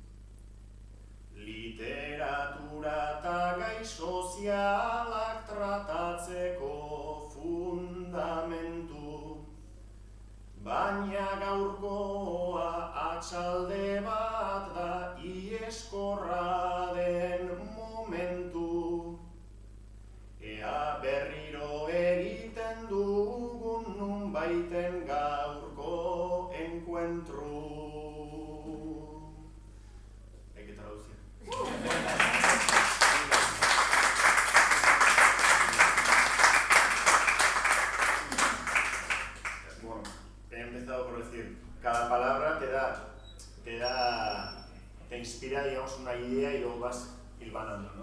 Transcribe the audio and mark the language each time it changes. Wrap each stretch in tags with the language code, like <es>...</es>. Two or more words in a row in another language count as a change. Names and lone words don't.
<eu>literatura eta gai sozialak tratatzeko fundamentu, baina gaurkoa atxalde bat da ieskorra den momentu. Ea berriro egiten dugun nunbaiten gaurko encuentru.</eu> <es>Hay que traducir. Bueno, he empezado por decir, cada palabra te inspira, digamos, una idea y luego vas hilvanando, ¿no?</es>